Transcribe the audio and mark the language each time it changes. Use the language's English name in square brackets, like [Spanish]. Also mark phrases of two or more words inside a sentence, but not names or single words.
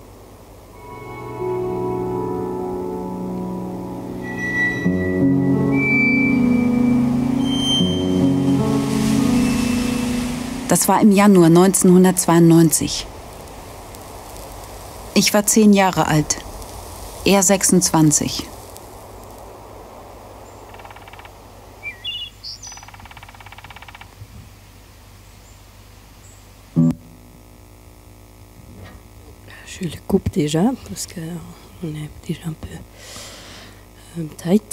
[German] Das war im Januar 1992. Ich war 10 Jahre alt. Er 26. [French] Je le coupe déjà parce qu'on est déjà un peu tight.